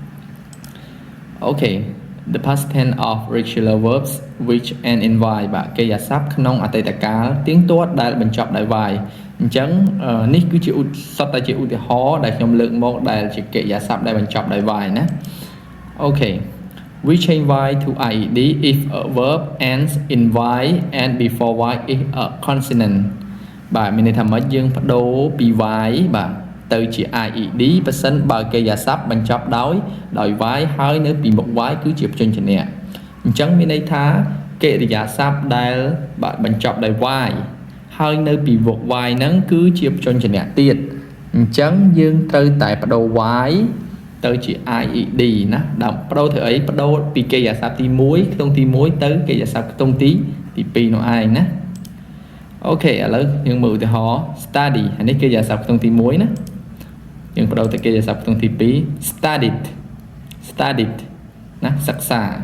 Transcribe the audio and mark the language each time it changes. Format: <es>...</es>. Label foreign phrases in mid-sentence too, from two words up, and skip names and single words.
<en>Okay, the past tense of regular verbs which end in y</en> <km>បាទកិរិយាសព្ទក្នុងអតីតកាលទៀងទាត់ដែលបញ្ចប់ដោយ y អញ្ចឹងនេះគឺជាសុទ្ធតែជាឧទាហរណ៍ដែលខ្ញុំលើកមកដែលជាកិរិយាស ព្ទដែលបញ្ចប់ដោយ y ណា</km> <en>Okay, we change y to ied if a verb ends in y and before y is a consonant</en> <km>បាទមានន័យថាម៉េចយើងបដូរពី y បាទទៅជា ied ប៉ះសិនបើកិរិយាសព្ទបញ្ចប់ដោយ y ហើយនៅពីមុខ y គឺជាព្យញ្ជនៈអញ្ចឹងមានន័យថាកិ រិយាសព្ទដែលបាទបញ្ចប់ដោយ y ហើយនៅពីមុខ y ហ្នឹងគឺជាព្យញ្ជនៈទៀតអញ្ចឹងយើងត្រូវតែបដូរ y ទៅជា ied ណាដើម្បីបដូរធ្វើអីបដូរពីកិរិយាសព្ទទី1ខ្ទង់ទី1ទៅកិរិយាសព្ទខ្ទង់ទី2នោះឯងណាអូខេឥឡូវយើងមើលឧទាហរណ៍ study អានេះកិរិយាសព្ទខ្ទង់ទី1ណាយើងបដូរទៅកិរិយាសព្ទខ្ទង់ទី2 studied ណាសិក្សា</km>